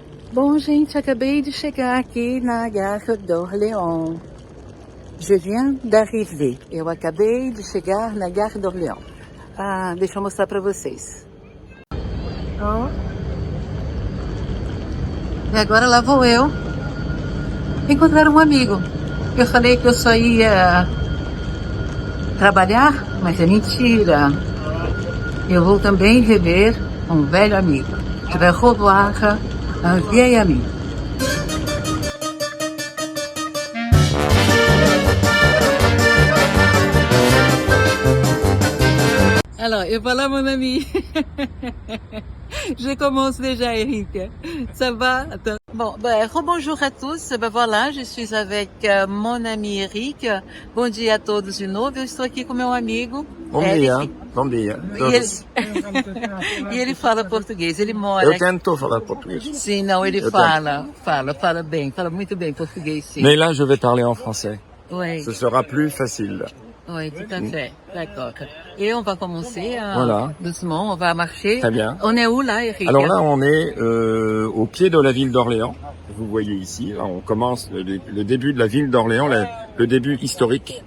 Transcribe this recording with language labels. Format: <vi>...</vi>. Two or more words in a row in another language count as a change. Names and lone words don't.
<pt>Bom, gente, acabei de chegar aqui na Gare d'Orléans.</pt> <fr>Je viens d'arriver.</fr> <pt>Eu acabei de chegar na Gare d'Orléans. Deixa eu mostrar pra vocês. Ó. E agora lá vou eu encontrar um amigo. Eu falei que eu só ia trabalhar, mas é mentira. Eu vou também rever um velho amigo.</pt> <fr>Je vais revoir un vieil ami. Alors, et voilà mon ami. Je commence déjà, Eric. Ça va? Attends. Bon, rebonjour à tous. Voilà, je suis avec mon ami Eric.</fr> <pt>Bom dia a todos de novo. Eu estou aqui com meu amigo. Bom dia, bom dia. E ele fala português, ele mora Eu tento falar português. Sim, não, ele fala bem, fala muito bem português, sim.</pt> <fr>Mais là, je vais parler en français. Oui, Ce sera plus facile. oui, tout à fait, d'accord. Et on va commencer Voilà. doucement, on va marcher. Très bien. On est où là, Eric? Alors là, on est au pied de la ville d'Orléans. Vous voyez ici, là, on commence le début de la ville d'Orléans, le début historique.</fr>